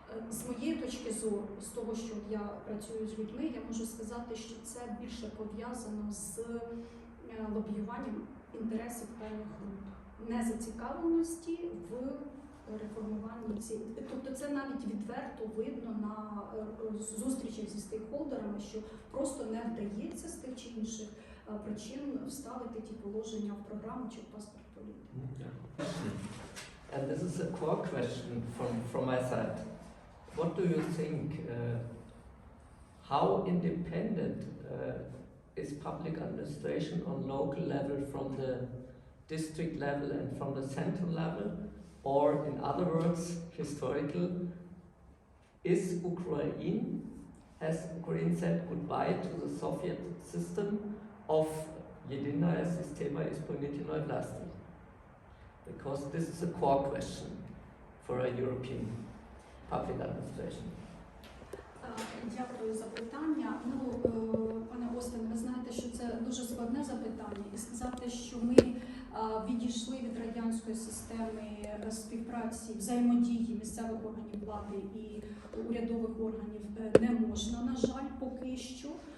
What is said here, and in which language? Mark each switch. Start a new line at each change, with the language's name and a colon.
Ukrainian: З моєї точки зору, з того, що я працюю з людьми, я можу сказати, що це більше пов'язано з лобіюванням інтересів певних груп, незацікавленості в реформуванні цієї. Тобто це навіть відверто видно на зустрічах зі стейкхолдерами, що просто не вдається з тих чи інших причин вставити ті положення в програму чи в паспорт політики.
English: And this is a core question from my side. What do you think? How independent is public administration on local level from the district level and from the central level? Or in other words, historical, is Ukraine, has Ukraine said goodbye to the Soviet system of
Russian: Единая система исполнительной власти?
English: Because this is a core question for a European public administration.
Ukrainian: Дякую за питання. Пане Остин, ви знаєте, що це дуже складне запитання. І сказати, що ми відійшли від радянської системи співпраці, взаємодії місцевих органів влади і урядових органів не можна, на жаль, поки що.